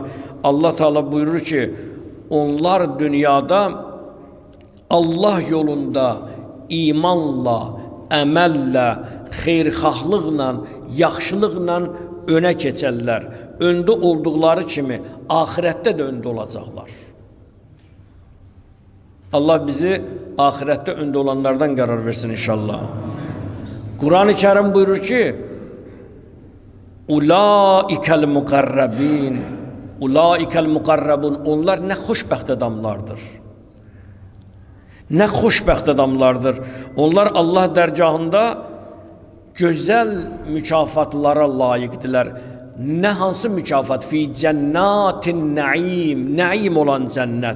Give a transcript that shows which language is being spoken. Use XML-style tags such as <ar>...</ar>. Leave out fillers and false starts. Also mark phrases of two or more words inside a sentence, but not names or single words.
<az>Allah Teala buyurur ki, onlar dünyada Allah yolunda imanla, əməllə, xeyrxahlıqla, yaxşılıqla önə keçərlər. Öndə olduqları kimi ahirətdə də öndə olacaqlar.</az> <tr>Allah bizi ahirette önde olanlardan karar versin inşallah. Kur'an-ı Kerim buyurur ki,</tr> <ar>Ulaikel mukarrabin, Ulaikel mukarrabun,</ar> <az>onlar ne xoşbəxt adamlardır. Ne xoşbəxt adamlardır. Onlar Allah dərgahında güzel mükafatlara layıqdırlar. Ne hansı mükafat?</az> <ar>Fi cennatin naim,</ar> <tr>naim olan cennet.</tr>